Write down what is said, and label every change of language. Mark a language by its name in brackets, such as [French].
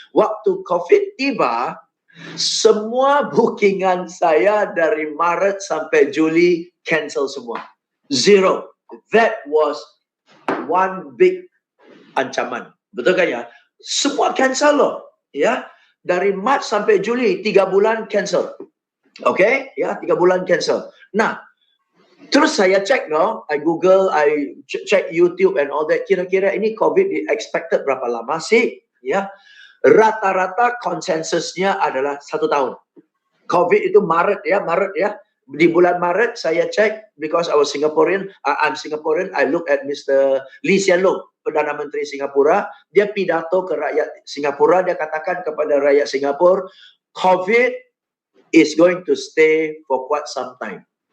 [Indonesian] Waktu COVID tiba, semua bookingan saya dari Maret sampai Juli cancel semua. [English] Zero. That was one big ancaman. [Indonesian] Betul kan ya? Semua cancel loh. Dari Maret sampai Juli 3 bulan cancel. Oke? 3 bulan cancel. Nah, terus saya cek [English] I Google, I check YouTube and all that. [Indonesian] Kira-kira ini COVID di expected berapa lama sih? Rata-rata konsensusnya adalah 1 tahun. COVID itu Maret ya. Di bulan Maret saya cek, [English] because I was Singaporean, I'm Singaporean, I look at Mr. [Indonesian] Lee Hsien Loong, Perdana Menteri Singapura. Dia pidato ke rakyat Singapura, dia katakan kepada rakyat Singapura, [English] COVID is going to stay for quite some time.